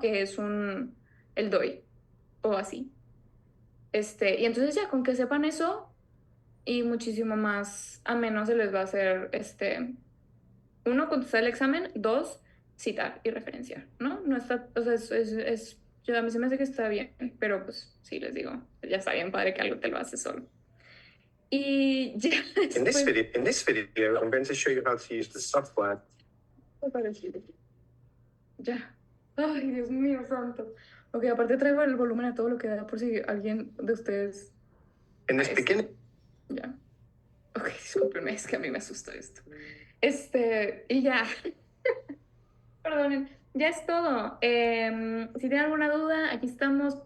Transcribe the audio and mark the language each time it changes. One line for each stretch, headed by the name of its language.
Spanish: Que es el DOI, o así. Y entonces ya, con que sepan eso, y muchísimo más a menos se les va a hacer, uno, contestar el examen, dos, citar y referenciar, ¿no? No está, o sea, es Yo a mí se me hace que está bien, pero pues sí, les digo, ya está bien padre que algo te lo hace solo. Y ya después...
English: In this video, I'm going to show you how to use the software.
Spanish: Ya. Ay, Dios mío, santo. Ok, aparte traigo el volumen a todo lo que da por si alguien de ustedes...
English: In this
Spanish: Este,
English: beginning,
Spanish: Ya. Ok, discúlpenme, es que a mí me asusta esto. Y ya. Perdonen, ya es todo. Si tienen alguna duda, aquí estamos.